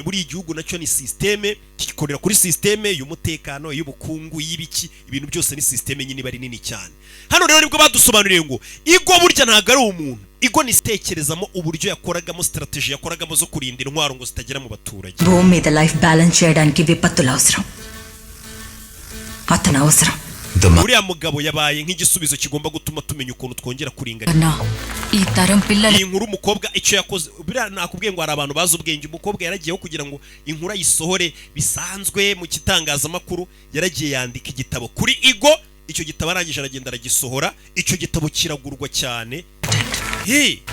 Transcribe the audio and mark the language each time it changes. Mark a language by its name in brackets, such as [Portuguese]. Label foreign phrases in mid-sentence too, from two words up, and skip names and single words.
[Kinyarwanda] Buri igihugu nacyo ni systeme, kikorera kuri systeme y'umutekano, y'ubukungu, y'ibiki, ibintu byose ni systeme nyine bari nini cyane. Hano rero nibwo badusobanuriye ngo igo burya ntago ari umuntu, igo ni stekerezamo uburyo yakoragamo, strategy yakoragamo zo kurinda intwaro ngo zitagera mu baturage. [Telugu] భూమి మీద [English] life balance [Telugu] చేయడానికి విపత్తులు అవసరం, అతను అవసరం. [Kinyarwanda] Uriya mugabo yabaye nk'igisubizo kigomba gutuma tumenya ukuntu twongera kuringana. [Telugu] ఈ తరం పిల్లలు [Kinyarwanda] inkuru umukobwa icyo yakoze bira nakubwiye ngo hari abantu bazi ubwenge. Umukobwa yaragiyeho kugira ngo inkuru ayisohore bisanzwe mu kitangazamakuru, yaragiye yandika igitabo kuri igo. Icyo gitabo arangije aragenda aragisohora, icyo gitabo kiragurwa cyane.